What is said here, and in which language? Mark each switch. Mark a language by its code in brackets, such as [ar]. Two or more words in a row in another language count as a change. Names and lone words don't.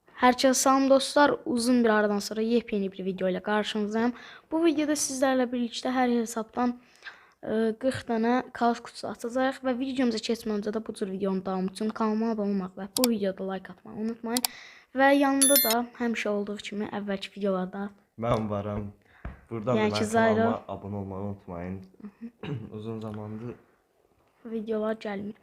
[tr] Herkese salam dostlar. Uzun bir aradan sonra yepyeni bir video ile karşınızdayım. Bu videoda sizlerle birlikte her hesaptan 40 tane kaos kutusu [az] atacağıq və videomuza keçmədən öncə də bu cür videonun davamı üçün kanalıma abunə olmaq və bu videoda like atmayı unutmayın. Və yanında da həmişə olduğu kimi əvvəlki videolarda mən varam. Buradan Yəni da ki, mənim Zayro kanalıma abunə olmağı unutmayın. Uzun zamandır videolar gəlmir.